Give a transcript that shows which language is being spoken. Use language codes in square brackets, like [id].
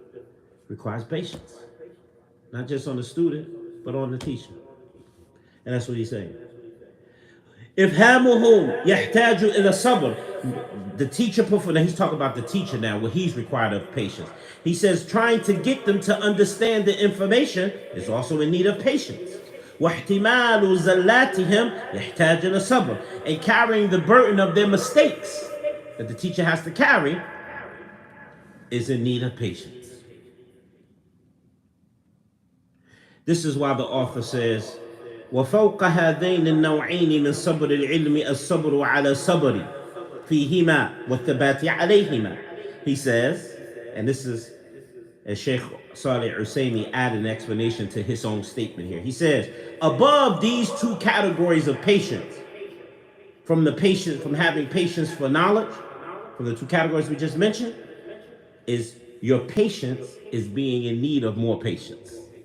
[en] It requires patience. Not just on the student, but on the teacher. And that's what he's saying. [ar] إفهامهم يحتاج إلى صبر. [en] The teacher, he's talking about the teacher now, what he's required of patience. He says trying to get them to understand the information is also in need of patience. [ar] واحتمال زلاتهم يحتاج إلى صبر. [en] And carrying the burden of their mistakes that the teacher has to carry is in need of patience. This is why the author says, [ar] وفوق هذين النوعين من صبر العلم الصبر على صبر فيهما والثبات عليهما. [en] He says, and this is as Sheikh Salih Usaimi added an explanation to his own statement here. He says, above these two categories of patience, from having patience for knowledge, from the two categories we just mentioned, is your patience is being in need of more patience.